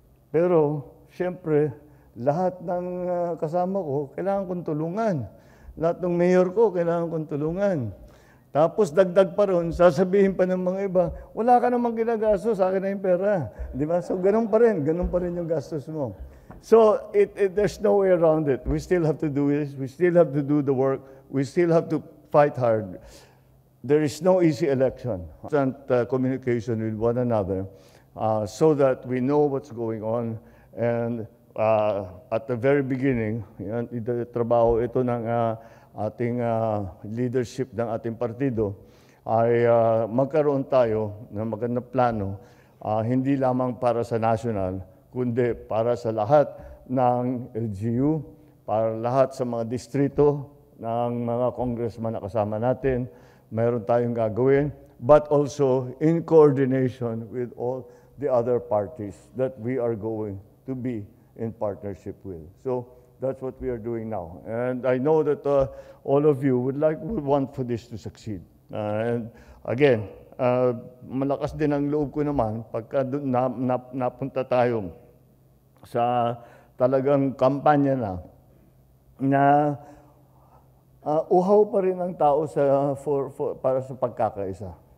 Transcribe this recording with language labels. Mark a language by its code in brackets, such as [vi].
[tl] Pero, siyempre, lahat ng kasama ko, kailangan kong tulungan. Lahat ng mayor ko, kailangan kong tulungan. Tapos dagdag pa ron, sasabihin pa ng mga iba, wala ka namang ginagastos, sa akin na yung pera. Di ba? So ganun pa rin yung gastos mo. [en] So there's no way around it. We still have to do this. We still have to do the work. We still have to fight hard. There is no easy election. Constant communication with one another so that we know what's going on. And at the very beginning, [tl] trabaho ito ng ating leadership ng ating partido ay magkaroon tayo ng magandang plano, hindi lamang para sa national, kundi para sa lahat ng LGU, para lahat sa mga distrito ng mga congressman na kasama natin, mayroon tayong gagawin, [en] but also in coordination with all the other parties that we are going to be in partnership with. So that's what we are doing now. And I know that all of you would want for this to succeed. [tl] And again, malakas din ang loob ko naman pagka napunta tayo sa talagang kampanya na uhaw pa rin ang tao para sa pagkakaisa.